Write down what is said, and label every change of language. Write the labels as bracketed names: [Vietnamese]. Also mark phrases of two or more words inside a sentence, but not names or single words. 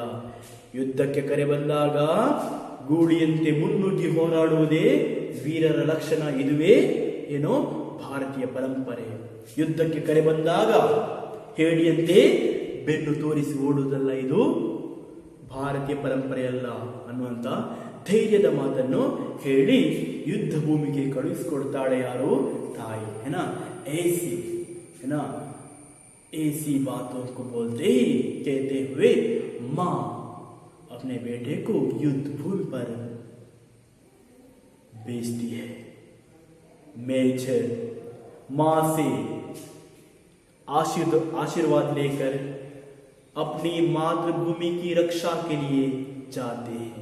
[Kannada] ಯುದ್ಧಕ್ಕೆ ಕರೆ ಬಂದಾಗ ಗೂಳಿಯಂತೆ ಮುನ್ನುಗ್ಗಿ ಹೋರಾಡುವುದೇ ವೀರರ ಲಕ್ಷಣ, ಇದುವೇ ಏನೋ ಭಾರತೀಯ ಪರಂಪರೆ। ಯುದ್ಧಕ್ಕೆ ಕರೆ ಬಂದಾಗ ಹೇಡಿಯಂತೆ ಬೆನ್ನು ತೋರಿಸಿ ಓಡುವುದಲ್ಲ, ಇದು ಭಾರತೀಯ ಪರಂಪರೆ ಅಲ್ಲ ಅನ್ನುವಂತ ಧೈರ್ಯದ ಮಾತನ್ನು ಹೇಳಿ ಯುದ್ಧ ಭೂಮಿಗೆ ಕಳುಹಿಸಿಕೊಡ್ತಾಳೆ ಯಾರು? ತಾಯಿ, [Hindi] है ना? ऐसी, है ना, ऐसी बातों को बोलते ही कहते हुए माँ अपने बेटे को युद्ध भूमि पर भेजती है। मेजर माँ से आशीर्वाद लेकर अपनी मातृभूमि की रक्षा के लिए जाते हैं।